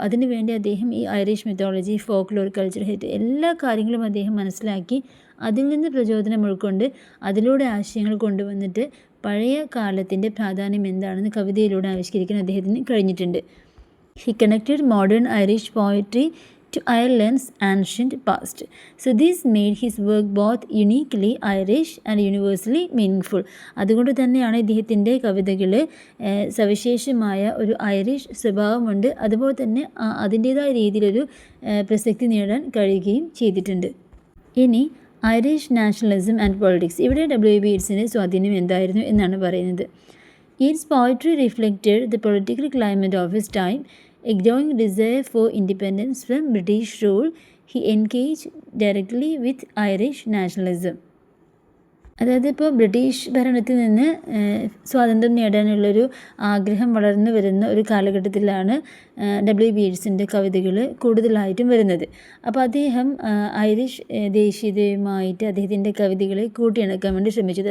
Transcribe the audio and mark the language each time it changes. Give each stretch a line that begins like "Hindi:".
Malayalam: അതിനുവേണ്ടി അദ്ദേഹം ഈ Irish mythology, folk lore, culture heritage എല്ലാ കാര്യങ്ങളും അദ്ദേഹം മനസ്സിലാക്കി അതിൽ നിന്ന് പ്രചോദനം ഉൾക്കൊണ്ട് അതിലൂടെ ആശയങ്ങൾ കൊണ്ടുവന്നിട്ട് പഴയ കാലത്തിൻ്റെ പ്രാധാന്യം എന്താണെന്ന് കവിതയിലൂടെ ആവിഷ്കരിക്കാൻ അദ്ദേഹത്തിന് കഴിഞ്ഞിട്ടുണ്ട്.
English: He connected modern Irish poetry to Ireland's ancient past. So this made his work both uniquely Irish and universally meaningful.
Malayalam: അതുകൊണ്ട് തന്നെയാണ് ഇദ്ദേഹത്തിൻ്റെ കവിതകൾ സവിശേഷമായ ഒരു ഐറിഷ് സ്വഭാവമുണ്ട്, അതുപോലെ തന്നെ അതിൻ്റേതായ രീതിയിലൊരു പ്രസക്തി നേടാൻ കഴിയുകയും ചെയ്തിട്ടുണ്ട്. ഇനി
English: Irish nationalism and politics.
Malayalam: ഇവിടെ ഡബ്ല്യു ബി യേറ്റ്സിൻ്റെ സ്വാധീനം എന്തായിരുന്നു എന്നാണ് പറയുന്നത്.
English: Yeats' poetry reflected the political climate of his time. A growing desire for independence from British rule, he engaged directly with Irish nationalism.
Malayalam: അതായത് ഇപ്പോൾ ബ്രിട്ടീഷ് ഭരണത്തിൽ നിന്ന് സ്വാതന്ത്ര്യം നേടാനുള്ളൊരു ആഗ്രഹം വളർന്നു വരുന്ന ഒരു കാലഘട്ടത്തിലാണ് ഡബ്ല്യു ബി യേറ്റ്സിൻ്റെ കവിതകൾ കൂടുതലായിട്ടും വരുന്നത്. അപ്പോൾ അദ്ദേഹം ഐറിഷ് ദേശീയതയുമായിട്ട് അദ്ദേഹത്തിൻ്റെ കവിതകളെ കൂട്ടിയിണക്കാൻ വേണ്ടി ശ്രമിച്ചു.